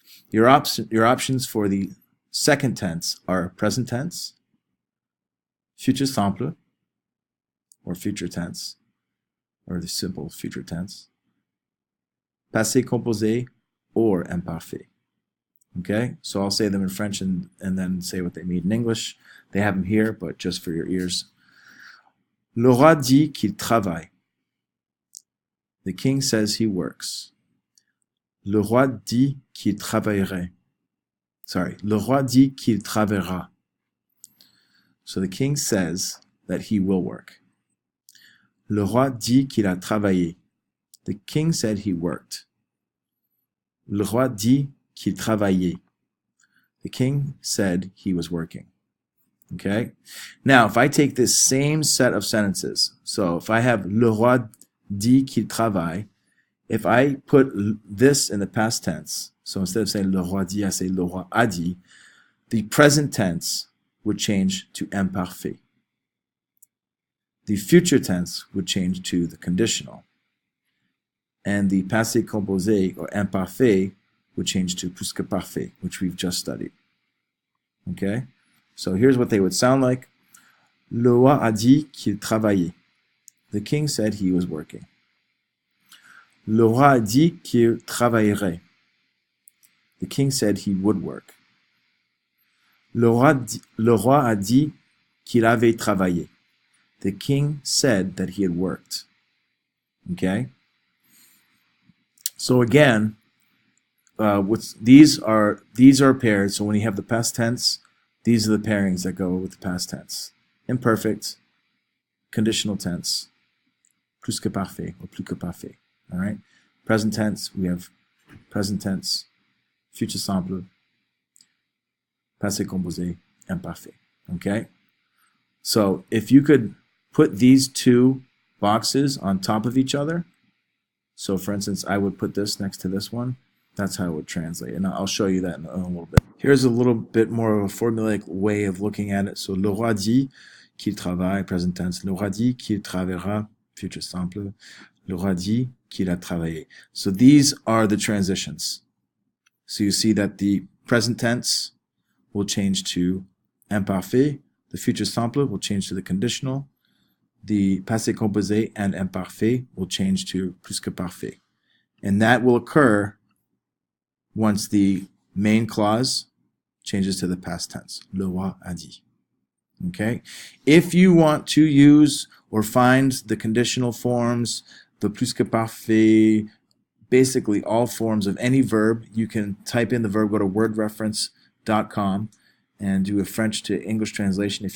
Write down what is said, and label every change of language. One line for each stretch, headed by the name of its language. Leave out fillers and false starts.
English: Your options for the second tense are present tense, futur simple, or future tense, or the simple future tense, passé composé, or imparfait. Okay? So I'll say them in French and then say what they mean in English. They have them here, but just for your ears.
French: Le roi dit qu'il travaille.
English: The king says he works.
French: Le roi dit qu'il travaillerait. Le roi dit qu'il travaillera.
English: So the king says that he will work.
French: Le roi dit qu'il a travaillé.
English: The king said he worked.
French: Le roi dit qu'il travaillait.
English: The king said he was working. Okay? Now, if I take this same set of sentences, so if I have
French: le roi dit qu'il travaille,
English: if I put this in the past tense, so instead of saying
French: le roi dit,
English: I say
French: le roi a dit,
English: the present tense would change to imparfait. The future tense would change to the conditional. And the passé composé, or imparfait, would change to plus que parfait, which we've just studied. Okay? So here's what they would sound like.
French: Le roi a dit qu'il travaillait.
English: The king said he was working.
French: Le roi a dit qu'il travaillerait.
English: The king said he would work.
French: Le roi a dit qu'il avait travaillé.
English: The king said that he had worked. Okay? So again, these are paired. So when you have the past tense, these are the pairings that go with the past tense. Imperfect, conditional tense, plus que parfait, or plus que parfait. All right? Present tense, we have present tense, futur simple, passé composé, imparfait. Okay? So if you could put these two boxes on top of each other, so for instance, I would put this next to this one, that's how it would translate. And I'll show you that in a little bit. Here's a little bit more of a formulaic way of looking at it. So,
French: le roi dit qu'il travaille,
English: present tense.
French: Le roi dit qu'il travaillera,
English: future simple.
French: Le roi dit qu'il a travaillé.
English: So these are the transitions. So you see that the present tense will change to imparfait. The future simple will change to the conditional. The passé composé and imparfait will change to plus que parfait. And that will occur once the main clause changes to the past tense.
French: Le roi a dit.
English: Okay? If you want to use or find the conditional forms, the plus que parfait, basically all forms of any verb, you can type in the verb, go to wordreference.com and do a French to English translation.